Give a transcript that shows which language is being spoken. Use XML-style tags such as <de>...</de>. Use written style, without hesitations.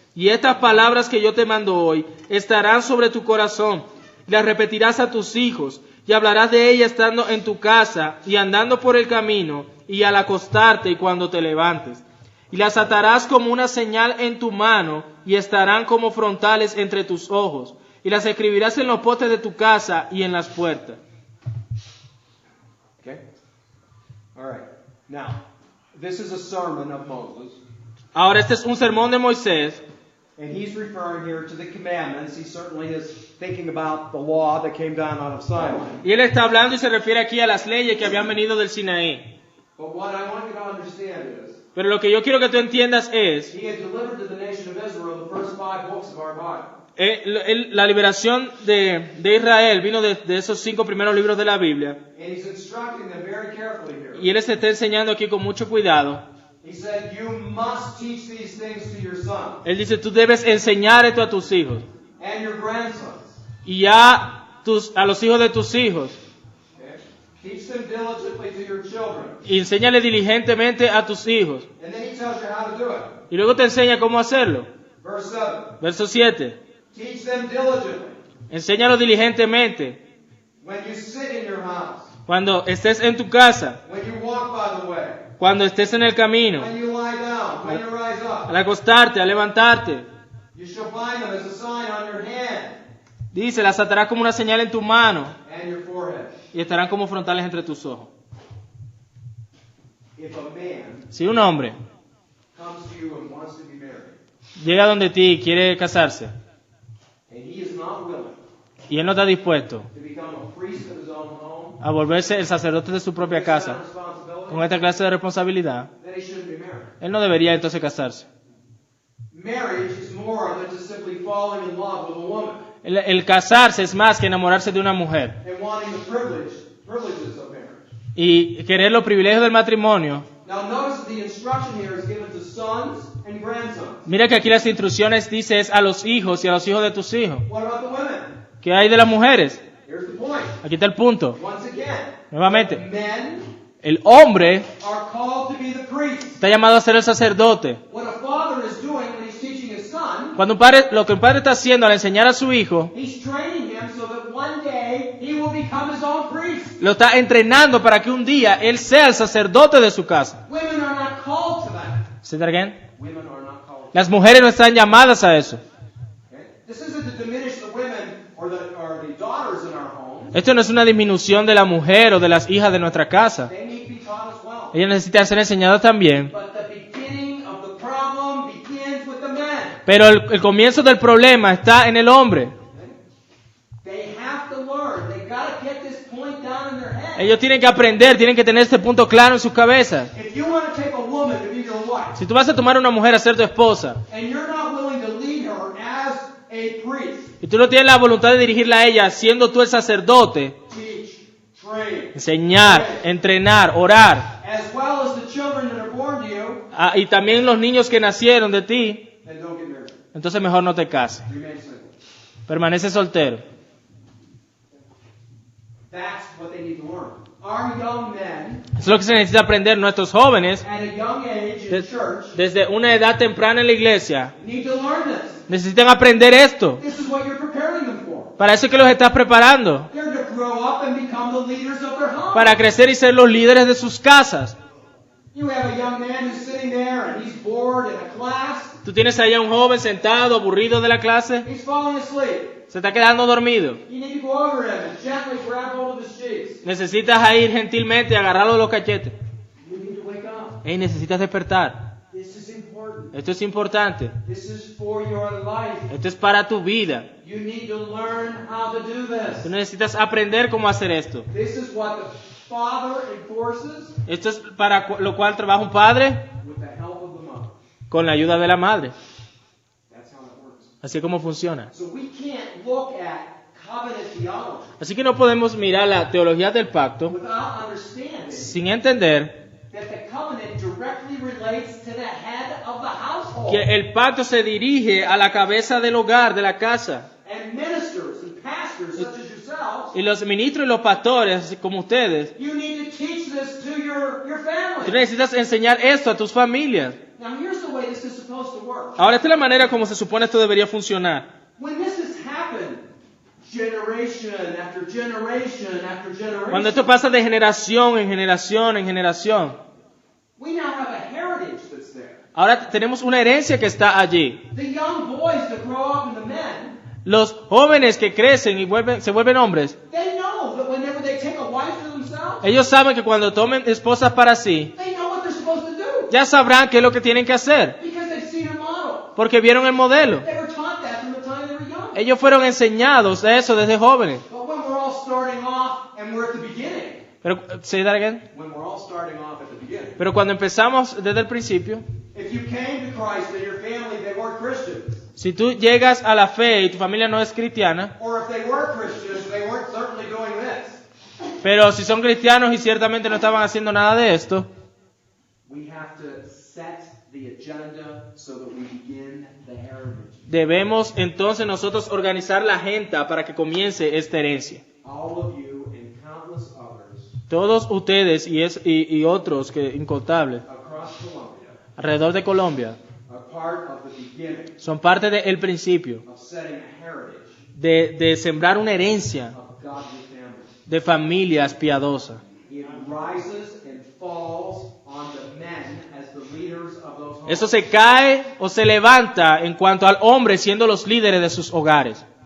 <es>Y estas palabras que yo te mando hoy estarán sobre tu corazón, y las repetirás a tus hijos, y hablarás de ellas estando en tu casa, y andando por el camino, y al acostarte y cuando te levantes. Y las atarás como una señal en tu mano, y estarán como frontales entre tus ojos, y las escribirás en los postes de tu casa y en las puertas.</es> <en>Okay? All right. Now, this is a sermon of Moses,</en> <es>Ahora este es un sermón de Moisés,</es> <en>and he's referring here to the commandments. He certainly is thinking about the law that came down out of Sinai.</en> <es>y él está hablando y se refiere aquí a las leyes que habían venido del Sinaí.</es> <en>But what I want you to understand is,</en> <es>Pero lo que yo quiero que tú entiendas es,</es> <en>he had delivered to the nation of Israel the first 5 books of our Bible.</en> <es>la liberación de Israel vino de esos 5 primeros libros de la Biblia,</es> <en>And he's instructing them very carefully here.</en> <es>y él se está enseñando aquí con mucho cuidado.</es> <en>He said, you must teach these things to your sons</en> <es>Él dice, tú debes enseñar esto a tus hijos,</es> <en>and your grandsons.</en> <es>y a los hijos de tus hijos,</es> <en>Okay? Teach them diligently to your children.</en> <es>y enséñale diligentemente a tus hijos.</es> <en>And then he tells you how to do it.</en> <es>Y luego te enseña cómo hacerlo.</es> <en>Verse 7.</en> <es>Verso 7.</es> <en>Teach them diligently</en> <es>Enséñalo diligentemente</es> <en>when you sit in your house,</en> <es>cuando estés en tu casa,</es> <en>when you walk by the way,</en> <es>cuando estés en el camino,</es> <en>when you lie down, when you rise up.</en> <es>al acostarte, al levantarte.</es> <en>You shall bind them as a sign on your hand</en> <es>Dice, las atarás como una señal en tu mano</es> <en>and your forehead.</en> <es>y estarán como frontales entre tus ojos.</es> <en>If a man</en> <es>Si un hombre</es> <en>comes to you and wants to be married,</en> <es>llega donde ti y quiere casarse,</es> <en>and he is not willing</en> <es>y él no está dispuesto</es> <en>to become a priest of his own home,</en> <es>a volverse el sacerdote de su propia</es> <en>this kind of</en> <es>casa</es> <en>responsibility,</en> <es>con esta clase de responsabilidad,</es> <en>then he shouldn't be married.</en> <es>él no debería entonces casarse.</es> <en>Marriage is more than just simply falling in love with a woman</en> <es>El casarse es más que enamorarse de una mujer</es> <en>and wanting the privileges of marriage.</en> <es>y querer los privilegios del matrimonio.</es> <en>Now notice that the instruction here is given to sons and grandsons.</en> <es>Mira que aquí las instrucciones dice es a los hijos y a los hijos de tus hijos.</es> <en>What about the women?</en> <es>¿Qué hay de las mujeres?</es> <en>Here's the point.</en> <es>Aquí está el punto.</es> <en>Once again,</en> <es>Nuevamente,</es> <en>men</en> <es>el hombre</es> <en>are called to be the priest.</en> <es>está llamado a ser el sacerdote.</es> <en>What a father is doing when he's teaching his son,</en> <es>Cuando un padre, lo que un padre está haciendo al enseñar a su hijo,</es> <en>he's training him so that one day he will become his own priest.</en> <es>lo está entrenando para que un día él sea el sacerdote de su casa.</es> <en>Women are not called to that. Say that again. Women are not called to</en> <es>Las mujeres no están llamadas a eso.</es> <en>that. Okay? This isn't to diminish the women or the daughters in our home.</en> <es>Esto no es una disminución de la mujer o de las hijas de nuestra casa.</es> <en>They need to be taught as well.</en> <es>Ellas necesitan ser enseñadas también.</es> <en>But the beginning of the problem begins with the men.</en> <es>Pero el comienzo del problema está en el hombre.</es> <en>They have to learn. They got to get this point down in their head.</en> <es>Ellos tienen que aprender, tienen que tener este punto claro en sus cabezas.</es> <en>If you want to take a woman to be your wife,</en> <es>Si tú vas a tomar a una mujer a ser tu esposa</es> <en>and you're not willing to lead her as a priest,</en> <es>y tú no tienes la voluntad de dirigirla a ella siendo tú el sacerdote,</es> <en>teach, train,</en> <es>enseñar, entrenar, orar,</es> <en>as well as the children that are born to you,</en> <es>y también los niños que nacieron de ti,</es> <en>then don't get married.</en> <es>entonces mejor no te cases.</es> <en>Remain single.</en> <es>Permanece soltero.</es> <en>That's what they need to learn. Our young men,</en> <es>Eso es lo que se necesita aprender nuestros jóvenes</es> <en>at a young age in</en> <es>de-</es> <en>church,</en> <es>desde una edad temprana en la iglesia.</es> <en>need to learn this.</en> <es>Necesitan aprender esto.</es> <en>This is what you're preparing them for.</en> <es>Para eso es que los estás preparando.</es> <en>They're to grow up and become the leaders of their home.</en> <es>Para crecer y ser los líderes de sus casas.</es> <en>You have a young man who's sitting there and he's bored in a class.</en> <es>Tú tienes ahí a un joven sentado, aburrido de la clase.</es> <en>He's falling asleep.</en> <es>Se está quedando dormido.</es> <en>You need to go over him and gently grab hold of his cheeks.</en> <es>Necesitas ahí gentilmente agarrarlo de los cachetes.</es> <en>You need to wake up.</en> <es>Hey, necesitas despertar.</es> <en>This is important.</en> <es>Esto es importante.</es> <en>This is for your life.</en> <es>Esto es para tu vida.</es> <en>You need to learn how to do</en> <es>Tú</es> <en>this.</en> <es>necesitas aprender cómo hacer esto.</es> <en>This is what the father enforces</en> <es>Esto es para lo cual trabaja un padre</es> <en>with the help of the mother.</en> <es>con la ayuda de la madre.</es> <en>That's how it works.</en> <es>Así es como funciona.</es> <en>So we can't look at covenant theology</en> <es>Así que no podemos mirar la teología del pacto</es> <en>without understanding</en> <es>sin entender</es> <en>that the covenant directly relates to the head of the household.</en> <es>que el pacto se dirige a la cabeza del hogar, de la casa.</es> <en>And ministers and pastors such as yourselves,</en> <es>Y los ministros y los pastores, así como ustedes,</es> <en>you need to teach this to your</en> <es>tú</es> <en>family.</en> <es>necesitas enseñar esto a tus familias.</es> <en>Now here's the way this is supposed to work.</en> <es>Ahora, esta es la manera como se supone esto debería funcionar.</es> <en>When this has happened, generation after generation after</en> <es>Cuando</es> <en>generation,</en> <es>esto pasa de generación en generación en generación,</es> <en>we now have a heritage that's there.</en> <es>ahora tenemos una herencia que está allí.</es> <en>The young boys that grow up into men,</en> <es>Los jóvenes que crecen y se vuelven hombres,</es> <en>they know that whenever they take a wife to themselves,</en> <es>ellos saben que cuando tomen esposas para sí,</es> <en>they know what they're supposed to do</en> <es>ya sabrán qué es lo que tienen que hacer,</es> <en>because they've seen a model.</en> <es>porque vieron el modelo.</es> <en>They were taught that from the time they were young.</en> <es>Ellos fueron enseñados de eso desde jóvenes.</es> <en>But when we're all starting off and we're at the beginning,</en> <es>Pero,</es> <en>say that again. when we're all starting off at the beginning,</en> <es>Pero cuando empezamos desde el principio,</es> <en>if you came to Christ and your family, they weren't Christians,</en> <es>si tú llegas a la fe y tu familia no es cristiana,</es> <en>or if they were Christians, they weren't certainly doing this.</en> <es>pero si son cristianos y ciertamente no estaban haciendo nada de esto,</es> <en>We have to set the agenda so that we begin the heritage.</en> <es>debemos entonces nosotros organizar la agenda para que comience esta herencia.</es> <en>All of you and countless others</en> <es>Todos ustedes y otros que incontables</es> <en>across Colombia</en> <es>alrededor de Colombia</es> <en>are part of the beginning</en> <es>son parte del principio</es> <en>of setting a heritage</en> <es>de sembrar una herencia</es> <en>of godly families.</en> <es>de familias piadosas.</es> <en>It rises and falls on the men as the leaders of those homes.</en> <es>Eso se cae o se levanta en cuanto al hombre siendo los líderes de sus hogares.</es>